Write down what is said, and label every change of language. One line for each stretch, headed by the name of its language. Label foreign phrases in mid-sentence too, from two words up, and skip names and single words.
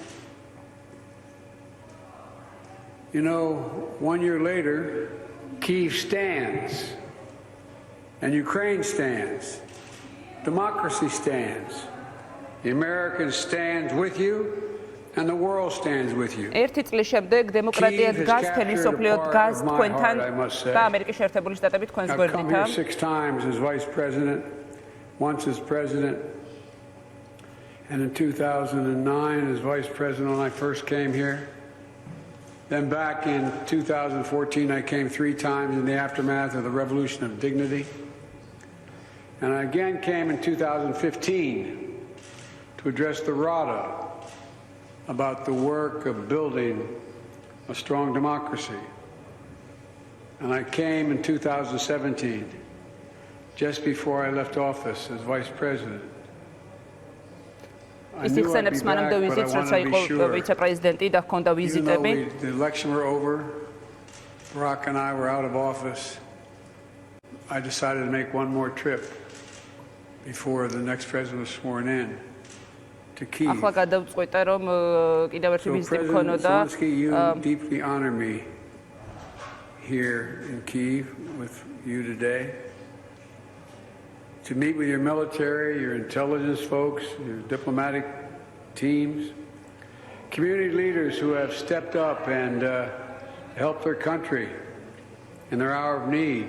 English: You know, 1 year later, Kyiv stands, and Ukraine stands. Democracy stands. The Americans stands with you, and the world stands with you.
Georgian: ერთი წლის შემდეგ დემოკრატია დგას, თელი სოფლიო დგას თქვენთან და ამერიკის შეერთებული შტატები თქვენს გვერდითაა.
English: I've come here 6 times as vice president, once as president. And in 2009, as vice president, when I first came here. Then back in 2014, I came 3 times in the aftermath of the Revolution of Dignity. And I again came in 2015 to address the RADA about the work of building a strong democracy. And I came in 2017, just before I left office as vice president.
Georgian: ის იხსენებს მანამდე ვიზიტს, როცა იყო ვიცე-პრეზიდენტი და ჰქონდა ვიზიტები.
English: The election were over, Barack and I were out of office. I decided to make one more trip before the next president was sworn in to Kyiv.
Georgian: ახლა გადავწყვიტე, რომ კიდევ ერთი ვიზიტი მქონოდა.
English: You deeply honor me here in Kyiv with you today. To meet with your military, your intelligence folks, your diplomatic teams, community leaders who have stepped up and helped their country in their hour of need.